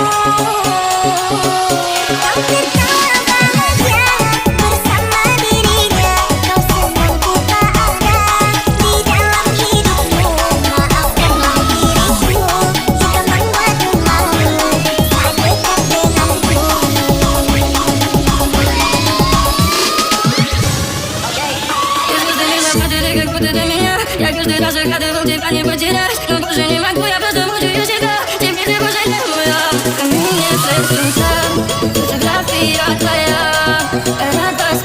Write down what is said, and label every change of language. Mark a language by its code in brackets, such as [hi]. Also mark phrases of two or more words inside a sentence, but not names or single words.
[id] Kau tertawa bahagia bersama dirinya, kau senang ku tak ada di dalam hidupmu. Maafkanlah diriku jika membuatmu malu saat dekat denganku. [ru] Я каждый раз загадывал тебя не потерять, но больше не могу, я просто мучаю себя. Теперь ты больше не моя, ко мне слышится фотография твоя.